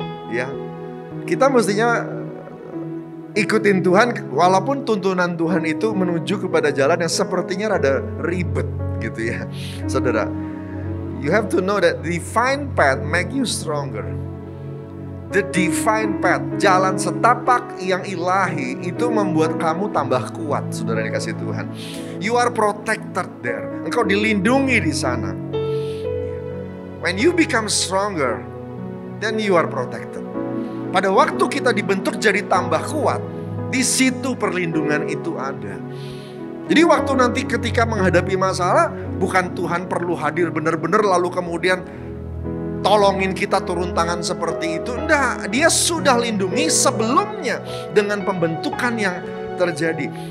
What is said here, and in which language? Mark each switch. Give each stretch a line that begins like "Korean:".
Indonesian: Ya, kita mestinya ikutin Tuhan walaupun tuntunan Tuhan itu menuju kepada jalan yang sepertinya rada ribet gitu ya. Saudara,
English: you have to know that divine path make you stronger. The divine path,
Indonesian: jalan setapak yang ilahi itu membuat kamu tambah kuat, saudara yang dikasih Tuhan.
English: You are protected there.
Indonesian: Engkau dilindungi di sana.
English: When you become stronger, then you are protected.
Indonesian: Pada waktu kita dibentuk jadi tambah kuat, di situ perlindungan itu ada. Jadi waktu nanti ketika menghadapi masalah, bukan Tuhan perlu hadir benar-benar lalu kemudian tolongin kita turun tangan seperti itu. Enggak, dia sudah lindungi sebelumnya dengan pembentukan yang terjadi.